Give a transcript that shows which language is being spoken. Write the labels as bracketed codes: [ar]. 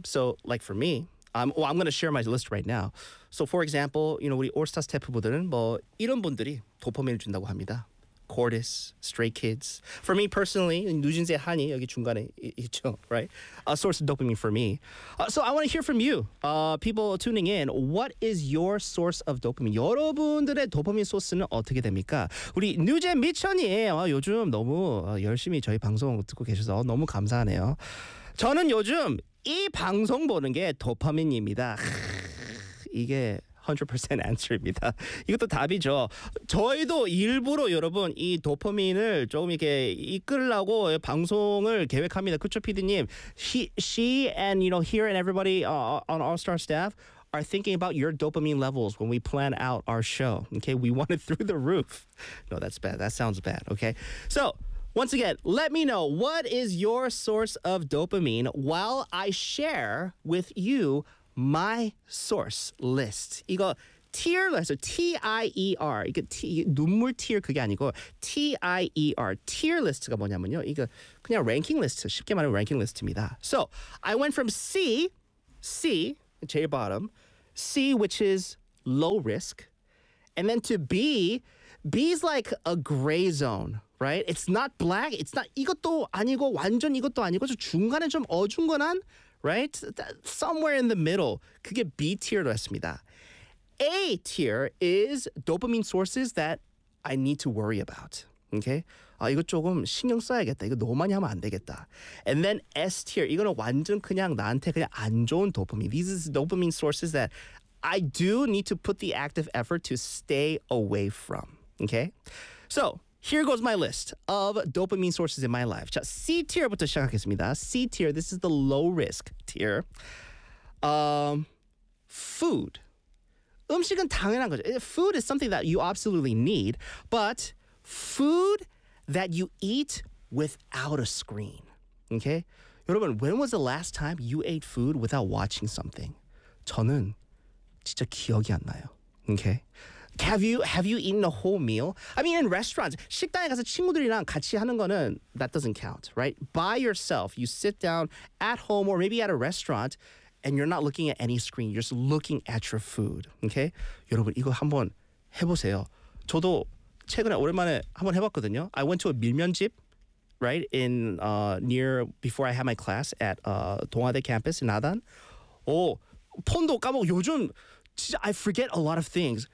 [en] So like for me, I'm going to share my list right now. So for example, you know, [ko] 우리 올스타 스태프분들은 뭐 이런 분들이 도파민을 준다고 합니다. [en] Cordis, Stray Kids. For me personally, [ko] 누진세 한이 여기 중간에 있죠, [en] right? A source of dopamine for me. So I want to hear from you, people tuning in. What is your source of dopamine? [ko] 여러분들의 도파민 소스는 어떻게 됩니까? 우리 누진 미천이 요즘 너무 열심히 저희 방송 듣고 계셔서 너무 감사하네요. 저는 요즘 이 방송 보는 게 도파민입니다. 이게 100% answer입니다. 이것도 답이죠. 저희도 일부러 여러분 이 도파민을 조금 이렇게 이끌려고 방송을 계획합니다. 그렇죠, PD님? [en] She and, you know, here and everybody on All-Star staff are thinking about your dopamine levels when we plan out our show. Okay, we want it through the roof. No, that's bad. That sounds bad, okay? So, Once again, let me know, what is your source of dopamine while I share with you my source list. [ko] 이거 tier list, T-I-E-R. 이게 눈물 tier 그게 아니고 T-I-E-R. Tier list가 뭐냐면요. 이거 그냥 ranking list, 쉽게 말하면 ranking list입니다. [en] So, I went from C, 제일 bottom, C, which is low risk, and then to B. B is like a gray zone, right? It's not black, it's not [ko] 이것도 아니고 완전 이것도 아니고 저 중간에 좀 어중간한, [en] right? Somewhere in the middle. [ko] 그게 B tier로 했습니다. [en] A tier is dopamine sources that I need to worry about. Okay? [ko] 아, 이거 조금 신경 써야겠다. 이거 너무 많이 하면 안 되겠다. [en] And then S tier. [ko] 이거는 완전 그냥 나한테 그냥 안 좋은 도파민. [en] These are dopamine sources that I do need to put the active effort to stay away from. Okay? So, here goes my list of dopamine sources in my life. [ko] 자, C tier부터 시작하겠습니다. C tier. [en] This is the low risk tier. Food. [ko] 음식은 당연한 거죠. [en] Food is something that you absolutely need, but food that you eat without a screen. Okay? 여러분, when was the last time you ate food without watching something? [ko] 저는 진짜 기억이 안 나요. [en] Okay? Have you eaten a whole meal? I mean, in restaurants, [ko] 식당에 가서 친구들이랑 같이 하는 거는 [en] that doesn't count, right? By yourself, you sit down at home or maybe at a restaurant, and you're not looking at any screen. You're just looking at your food, okay? [ko] 여러분, 이거 한번 해보세요. 저도 최근에 오랜만에 한번 해봤거든요. [en] I went to a 밀면집, right, in near before I had my class at 동아대 campus in 아단. [ko] 오, 폰도 까먹고 요즘 진짜 [en] I forget a lot of things.